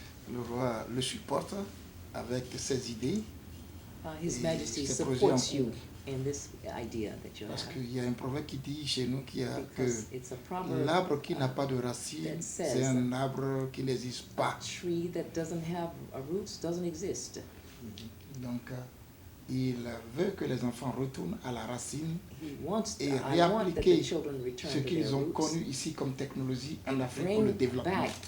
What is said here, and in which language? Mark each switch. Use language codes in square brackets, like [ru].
[fr] Le roi le supporte avec ses idées. [en] His Majesty supports you in this idea that you have. [fr] Parce qu'il y a un proverbe qui dit chez nous qu'il y a que l'arbre qui n'a pas de racines, c'est un arbre qui n'existe pas. [en] A tree that doesn't have roots doesn't exist. [fr] Donc, il veut que les enfants retournent à la racine et réappliquer ce qu'ils ont connu ici comme technologie en Afrique pour le développement.